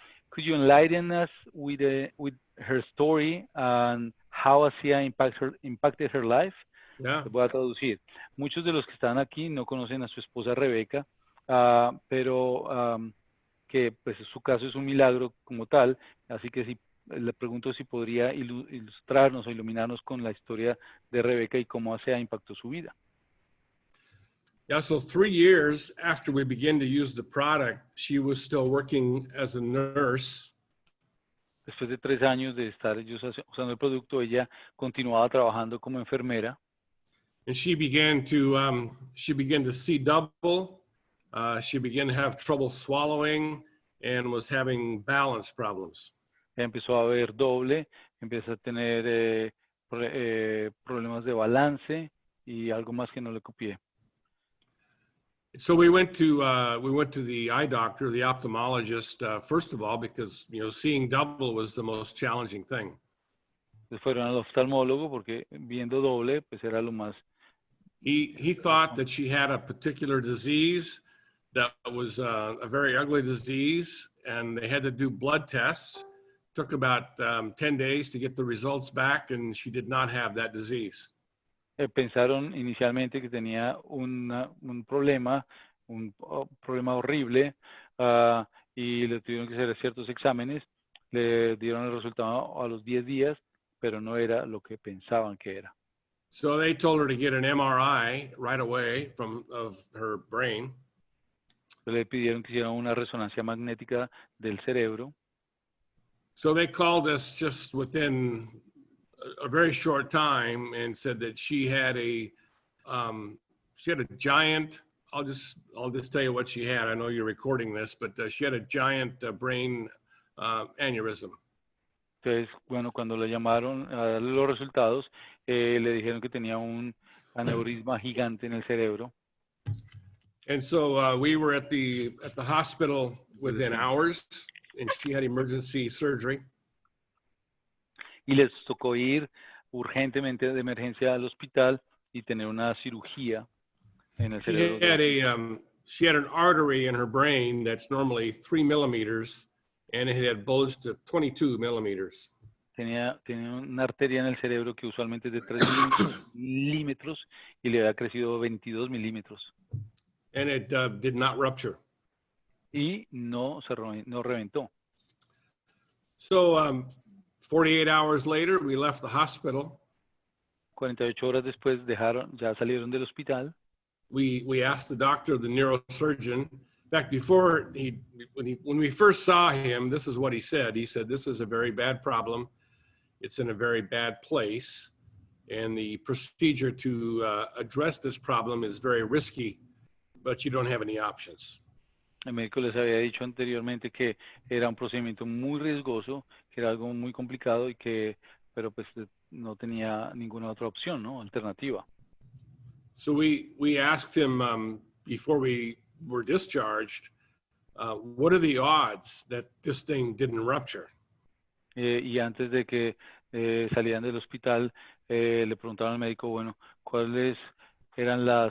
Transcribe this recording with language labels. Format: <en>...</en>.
<en>Could you enlighten us with her story and how ASEA impacted her life? Yeah.</en> <es>Te voy a traducir. Muchos de los que están aquí no conocen a su esposa Rebeca, pero que pues su caso es un milagro como tal, así que si le pregunto si podría ilustrarnos o iluminarnos con la historia de Rebeca y cómo ASEA impactó su vida.</es> <en>Yeah, so 3 years after we began to use the product, she was still working as a nurse.</en> <es>Después de 3 años de estar ellos usando el producto, ella continuaba trabajando como enfermera.</es> <en>And she began to see double. She began to have trouble swallowing and was having balance problems.</en> <es>Empezó a ver doble, empezó a tener problemas de balance y algo más que no le copié.</es> <en>So we went to the eye doctor, the ophthalmologist, first of all, because seeing double was the most challenging thing.</en> <es>Entonces fueron al oftalmólogo porque viendo doble, pues era lo más.</es> <en>He thought that she had a particular disease that was a very ugly disease, and they had to do blood tests. Took about 10 days to get the results back, and she did not have that disease.</en> <es>Pensaron inicialmente que tenía un problema horrible, y le tuvieron que hacer ciertos exámenes, le dieron el resultado a los 10 días, pero no era lo que pensaban que era.</es> <en>So they told her to get an MRI right away of her brain.</en> <es>Le pidieron que hiciera una resonancia magnética del cerebro.</es> <en>So they called us just within a very short time and said that she had a giant. I'll just tell you what she had. I know you're recording this, but she had a giant brain aneurysm.</en> <es>Entonces, bueno, cuando le llamaron a darle los resultados, le dijeron que tenía un aneurisma gigante en el cerebro.</es> <en>And so we were at the hospital within hours, and she had emergency surgery.</en> <es>Y les tocó ir urgentemente de emergencia al hospital y tener una cirugía en el cerebro.</es> <en>She had an artery in her brain that's normally 3 millimeters, and it had bulged to 22 millimeters.</en> <es>Tenía una arteria en el cerebro que usualmente es de 3 milímetros y le había crecido 22 milímetros.</es> <en>And it did not rupture.</en> <es>Y no reventó.</es> <en>So 48 hours later, we left the hospital.</en> <es>48 horas después ya salieron del hospital.</es> <en>We asked the doctor, the neurosurgeon. In fact, before when we first saw him, this is what he said. He said, "This is a very bad problem. It's in a very bad place, and the procedure to address this problem is very risky, but you don't have any options."</en> <es>El médico les había dicho anteriormente que era un procedimiento muy riesgoso, que era algo muy complicado pero pues no tenía ninguna otra opción, ¿no? Alternativa.</es> <en>So we asked him before we were discharged, what are the odds that this thing didn't rupture?</en> <es>Y antes de que salieran del hospital, le preguntaron al médico, bueno, ¿cuáles eran</es>